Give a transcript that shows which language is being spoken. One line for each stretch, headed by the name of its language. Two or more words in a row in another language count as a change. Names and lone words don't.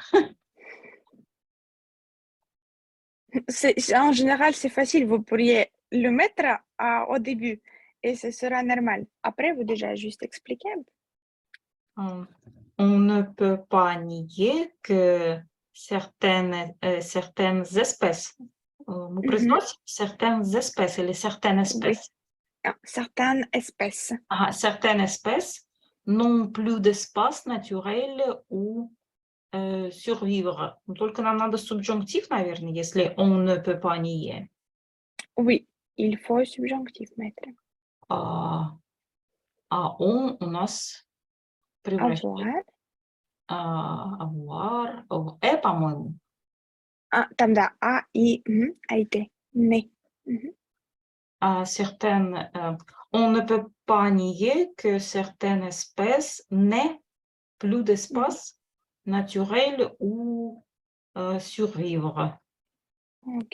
French: En général, c'est facile. Vous pourriez le mettre au début et ce sera normal. Après, vous déjà juste expliquer un peu. On ne peut pas nier que certaines espèces,
Russian: мы произносим
French: certaines espèces
Russian: или certaines
French: Oui. espèces. Certaines espèces. Certaines espèces n'ont plus d'espace naturel où survivre.
Russian: Только нам надо субжунктив, наверное, если
French: on ne peut pas nier. Oui, il faut subjonctif mettre.
Russian: А он у нас превращается avoir, в по-моему. Там да,
French: a été, né. Certaines, on ne peut pas nier que certaines espèces n'aient plus d'espace naturel où survivre. Ok.